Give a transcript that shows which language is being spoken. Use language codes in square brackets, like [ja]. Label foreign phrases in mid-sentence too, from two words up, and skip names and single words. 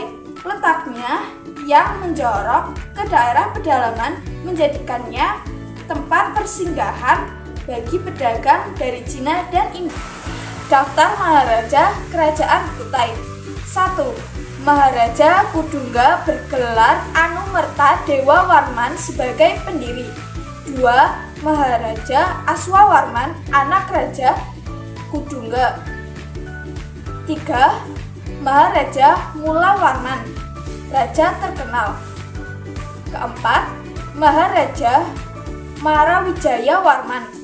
[id] Letaknya yang menjorok ke daerah pedalaman menjadikannya tempat persinggahan bagi pedagang dari Cina dan India. Daftar Maharaja Kerajaan Kutai. 1. Maharaja Kudunga bergelar Anumerta Dewawarman sebagai pendiri. 2. Maharaja Aswawarman, anak Raja Kudunga. 3. Maharaja Mulawarman, raja terkenal. 4. Maharaja Marawijaya Warman.